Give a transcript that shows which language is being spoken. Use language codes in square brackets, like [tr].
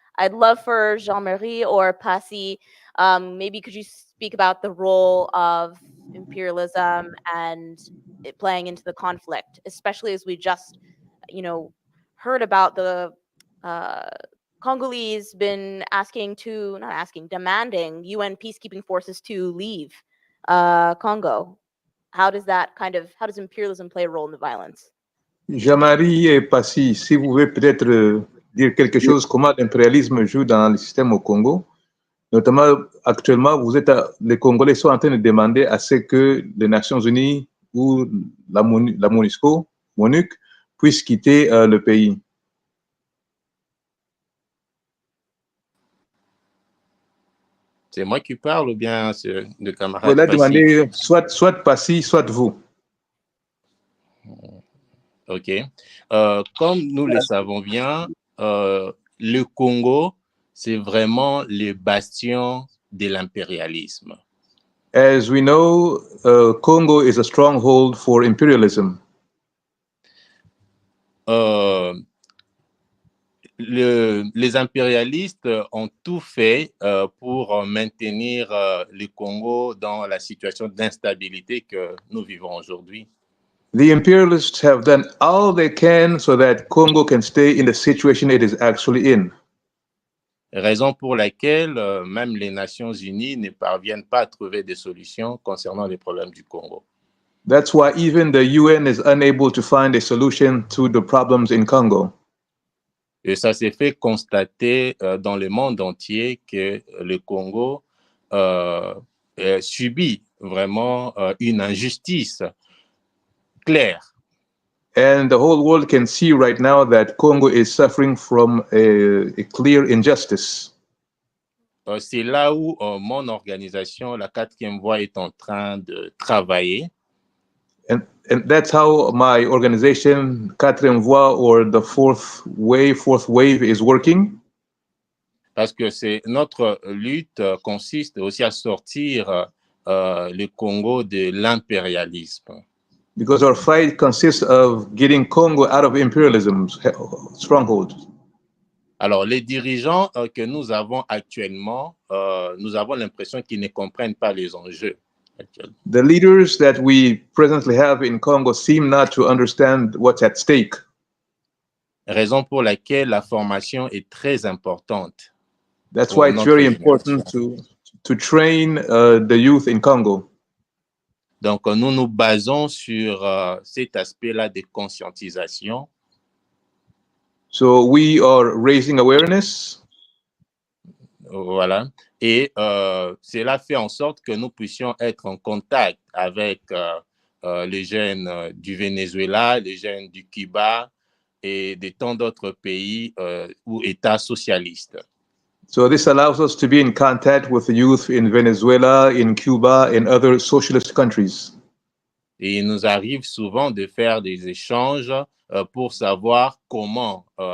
[en] I'd love for Jean-Marie or Passy, maybe could you speak about the role of imperialism and it playing into the conflict, especially as we just, heard about the Congolese been demanding UN peacekeeping forces to leave Congo. How does imperialism play a role in the violence? [fr] Jean-Marie et Passy, si vous pouvez peut-être dire quelque chose, comment l'impérialisme joue dans le système au Congo. Notamment, actuellement, les Congolais sont en train de demander à ce que les Nations Unies ou la MONUSCO, MONUC, puissent quitter le pays. C'est moi qui parle ou bien c'est le camarade Vous allez Passy? demander soit Passy, soit vous. OK. Comme nous le savons bien, le Congo, c'est vraiment le bastion de l'impérialisme. [en] As we know, Congo is a stronghold for imperialism. [fr] Les impérialistes ont tout fait pour maintenir le Congo dans la situation d'instabilité que nous vivons aujourd'hui. [en] The imperialists have done all they can so that Congo can stay in the situation it is actually in. [fr] Raison pour laquelle même les Nations Unies ne parviennent pas à trouver des solutions concernant les problèmes du Congo. [en] That's why even the UN is unable to find a solution to the problems in Congo. [fr] Et ça s'est fait constater dans le monde entier que le Congo subit vraiment une injustice claire. [en] And the whole world can see right now that Congo is suffering from a clear injustice. [fr] C'est là où mon organisation, la 4e Voie, est en train de travailler. [en] And that's how my organization, 4e Voie, or the fourth wave is working. [fr] Parce que notre lutte consiste aussi à sortir le Congo de l'impérialisme. [en] Because our fight consists of getting Congo out of imperialism's stronghold. [fr] Alors, les dirigeants que nous avons actuellement, nous avons l'impression qu'ils ne comprennent pas les enjeux. [en] The leaders that we presently have in Congo seem not to understand what's at stake. [fr] Raison pour laquelle la formation est très importante. [en] That's why it's very important to train the youth in Congo. [fr] Donc, nous nous basons sur cet aspect-là de conscientisation. [en] So we are raising awareness. [fr] Voilà. Et cela fait en sorte que nous puissions être en contact avec les jeunes du Venezuela, les jeunes du Cuba et de tant d'autres pays ou États socialistes. [en] So this allows us to be in contact with the youth in Venezuela, in Cuba, and other socialist countries. [fr] Et il nous arrive souvent de faire des échanges pour savoir comment